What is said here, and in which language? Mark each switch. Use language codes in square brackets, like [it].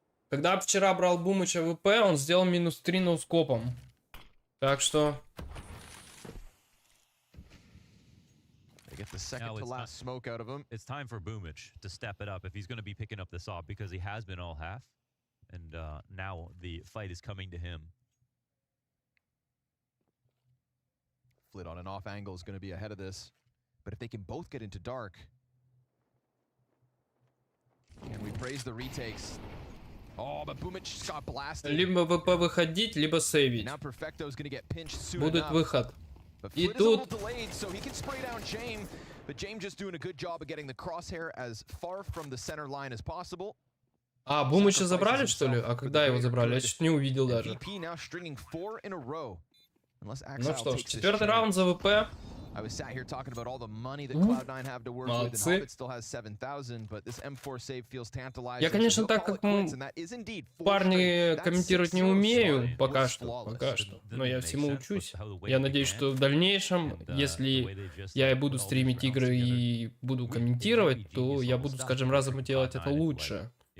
[ru] Когда вчера брал Бумыча АВП, он сделал -3 ноускопом. Так что... [en] It's time for Boomich to step it up if he's going to be picking up this off because he has been all half. And now the fight is coming to him. Flit on an off angle is going to be ahead of this. But if they can both get into dark, can we praise the retakes? Oh, but Boomich got blasted. [ru] Либо ВП выходить, либо сейвить. [en] Now Perfecto's going to get pinched soon [ru] Будет [en] enough. [ru] выход. И [en] Flit [ru] тут... [en] is a little delayed, so he can spray down James, but James just doing a good job of getting the crosshair as far from the center line as possible. [ru] А, Бумыча забрали, что ли? А когда его забрали? Я чуть не увидел даже. Ну что ж, 4-й раунд за ВП. [en] I was sat here talking about all the money that Cloud9 have to work with, and Hobbit still has 7,000, but this M4 save feels tantalizing. [ru] Я, конечно, так как парни комментировать не умею пока что, но я всему учусь. Я надеюсь, что в дальнейшем, если я и буду стримить игры и буду комментировать, то я буду с каждым разом делать это лучше.